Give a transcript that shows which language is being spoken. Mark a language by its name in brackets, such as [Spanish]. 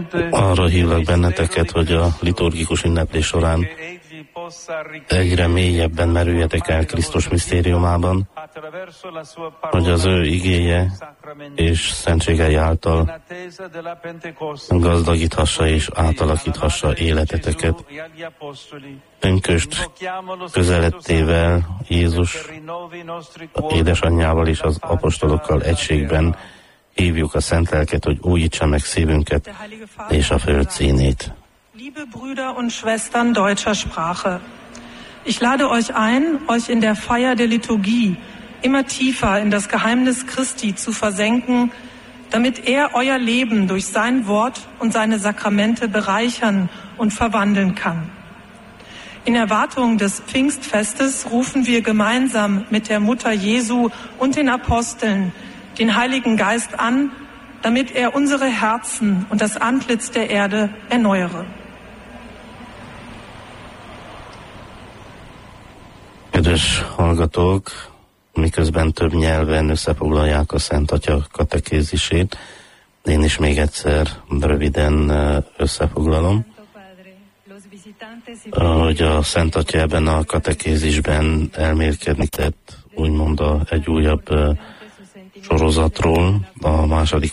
[Hungarian] Arra hívlak benneteket, hogy a liturgikus ünneplés során egyre mélyebben merüljetek el Krisztus misztériumában, hogy az ő igéje és szentségei által gazdagíthassa és átalakíthassa életeteket. Önköst közelettével Jézus édesanyjával és az apostolokkal egységben hívjuk a Szent Lelket, hogy újítsa meg szívünket és a föld színét. [German] Liebe Brüder und Schwestern deutscher Sprache, ich lade euch ein, euch in der Feier der Liturgie immer tiefer in das Geheimnis Christi zu versenken, damit er euer Leben durch sein Wort und seine Sakramente bereichern und verwandeln kann. In Erwartung des Pfingstfestes rufen wir gemeinsam mit der Mutter Jesu und den Aposteln den Heiligen Geist an, damit er unsere Herzen und das Antlitz der Erde erneuere. [Hungarian] Kedves hallgatók, miközben több nyelven összefoglalják a Szent Atya katekézisét, én is még egyszer röviden összefoglalom, hogy a Szent Atya ebben a katekézisben elmérkedni tett, úgymond egy újabb sorozatról, a II.